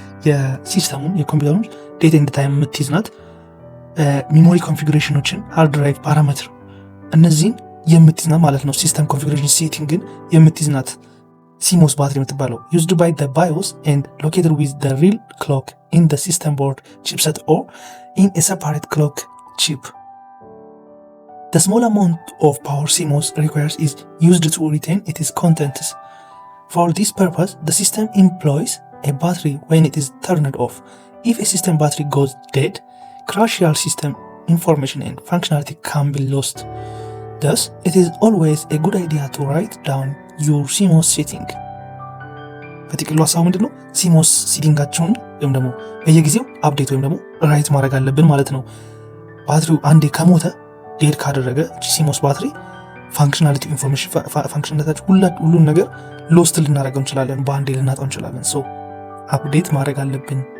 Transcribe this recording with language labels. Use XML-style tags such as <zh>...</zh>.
<am>የሲስተሙን የኮምፒውተሩን ዴት ኤንድ ታይም የምትይዝ ናት። ሚሞሪ ኮንፊጉሬሽኖችን፣ ሃርድ ድራይቭ ፓራሜትር እነዚህን የምትይዝ ናት ማለት ነው። ሲስተም ኮንፊጉሬሽን ሴቲንግን የምትይዝ ናት CMOS battery የምትባለው</am> <en>used by the BIOS and located with the real clock in the system board chipset or in a separate clock chip. The small amount of power CMOS requires is used to retain its contents. For this purpose, the system employs a battery when it is turned off. If a system battery goes dead, crucial system information and functionality can be lost. Thus, it is always a good idea to write down your CMOS setting.</en> <am>በጥቅሉ ሀሳቡ ምንድን ነው? CMOS ሴቲንጋቸውን ወይም ደግሞ በየጊዜው አፕዴት ወይም ደግሞ ራይት ማድረግ አለብን ማለት ነው። ባትሪው አንዴ ከሞተ ዴድ ካደረገ CMOS ባትሪ ፋንክሽናሊቲ ኢንፎርሜሽን ፋንክሽናሊቲ ሁሉን ነገር ሎስት ልናደርገው እንችላለን፣ በአንዴ ልናጣው እንችላለን። ሶ አፕዴት ማድረግ አለብን።</am>